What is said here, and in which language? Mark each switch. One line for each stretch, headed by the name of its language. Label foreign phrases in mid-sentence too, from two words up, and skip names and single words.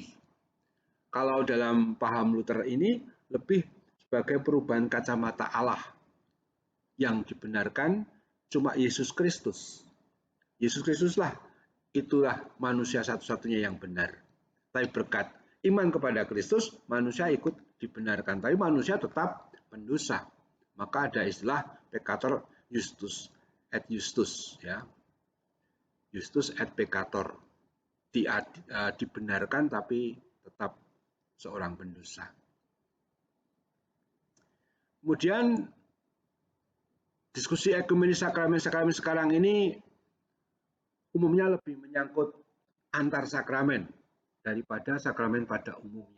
Indonesian: Kalau dalam paham Luther ini lebih sebagai perubahan kacamata Allah yang dibenarkan cuma Yesus Kristus. Yesus Kristuslah itulah manusia satu-satunya yang benar. Tapi berkat iman kepada Kristus, manusia ikut dibenarkan. Tapi manusia tetap pendosa. Maka ada istilah
Latin: peccator justus et justus,
Indonesian: ya.
Latin: Justus et peccator.
Indonesian: Dibenarkan tapi tetap seorang pendosa. Kemudian diskusi ekumenis sakramen-sakramen sekarang ini umumnya lebih menyangkut antar sakramen daripada sakramen pada umumnya.